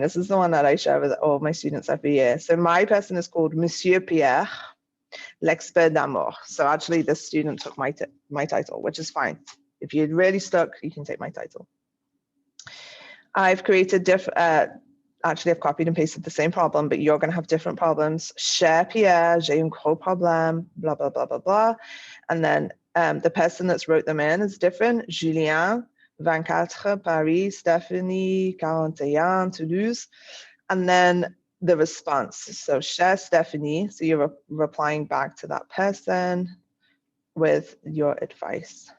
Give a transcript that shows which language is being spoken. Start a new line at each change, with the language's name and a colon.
English: This is the one that I share with all my students every year. So my person is called Monsieur Pierre,
French: l'expert d'amour.
English: So actually this student took my title, which is fine. If you're really stuck, you can take my title. I've created actually I've copied and pasted the same problem, but you're going to have different problems.
French: Cher Pierre, j'ai un gros problème, blah, blah, blah, blah, blah.
English: And then the person that's wrote them in is different. Julien, 24, Paris, Stephanie, 41, Toulouse. And then the response. So
French: cher Stephanie,
English: so you're replying back to that person with your advice.